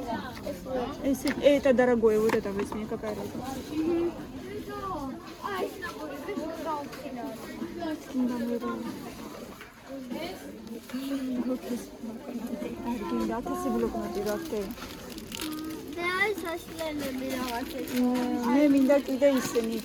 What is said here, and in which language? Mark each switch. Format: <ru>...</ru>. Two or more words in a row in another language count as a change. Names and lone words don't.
<ru>ეს это дорогое, вот это возьми, какая разница.</ru> <ka>მე მინდა კიდე ისენიც.</ka>